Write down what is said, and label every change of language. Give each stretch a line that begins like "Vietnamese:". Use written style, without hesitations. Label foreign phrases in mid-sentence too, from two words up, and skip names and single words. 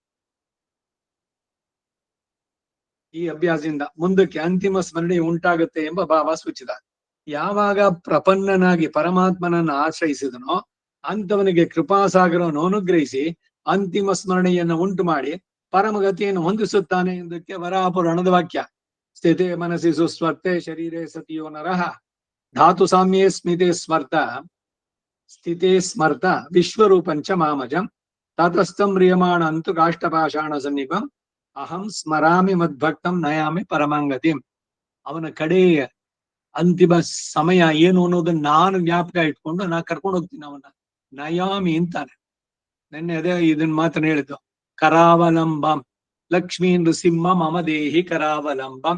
Kannada: ಈ ಅಭ್ಯಾಸದಿಂದ ಮುಂದಕ್ಕೆ ಅಂತಿಮ ಸ್ಮರಣೆ ಉಂಟಾಗುತ್ತೆ ಎಂಬ ಭಾವ ಸೂಚಿತ. ಯಾವಾಗ ಪ್ರಪನ್ನನಾಗಿ ಪರಮಾತ್ಮನನ್ನು ಆಶ್ರಯಿಸಿದನೋ ಅಂತವನಿಗೆ ಕೃಪಾಸಾಗರವನ್ನು ಅನುಗ್ರಹಿಸಿ ಅಂತಿಮ ಸ್ಮರಣೆಯನ್ನು ಉಂಟು ಮಾಡಿ ಪರಮಗತಿಯನ್ನು ಹೊಂದಿಸುತ್ತಾನೆ ಎಂದಕ್ಕೆ ವರಾಪುರಾಣದ ವಾಕ್ಯ.
Sanskrit: ಸ್ಥಿತೇ ಮನಸ್ಸಿ ಸುಸ್ವರ್ತೆ ಶರೀರೇ ಸತಿಯೋ ನರಃ ಧಾತು ಸಾಮ್ಯೇ ಸ್ಮಿತೆ ಸ್ಮರ್ತ ಸ್ಥಿತೇ ಸ್ಮರ್ತ ವಿಶ್ವರೂಪಂಚ ಮಾಮಜಂ ತತಸ್ಥಂ ಮ್ರಿಯಮಾಣ ಅಂತು ಕಾಷ್ಟಪಾಷಾಣ ಸನ್ನಿಪಂ ಅಹಂ ಸ್ಮರಾಮಿ ಮದ್ಭಕ್ತಂ ನಯಾಮಿ ಪರಮಾಂಗತಿಂ.
Kannada: ಅವನ ಕಡೆಯ ಅಂತಿಮ ಸಮಯ ಏನು ಅನ್ನೋದನ್ನ ನಾನು ಜ್ಞಾಪಕ ಇಟ್ಕೊಂಡು ನಾ ಕರ್ಕೊಂಡು ಹೋಗ್ತೀನಿ ಅವನ್ನ. ನಯಾಮಿ ಅಂತಾನೆ. ನೆನ್ನೆ ಅದೇ ಇದನ್ನ ಮಾತನ್ನ ಹೇಳಿದ್ದು.
Sanskrit: ಕರಾವಲಂಬಂ ಲಕ್ಷ್ಮೀ ನೃಸಿಂಹ ಮಮ ದೇಹಿ ಕರಾವಲಂಬಂ.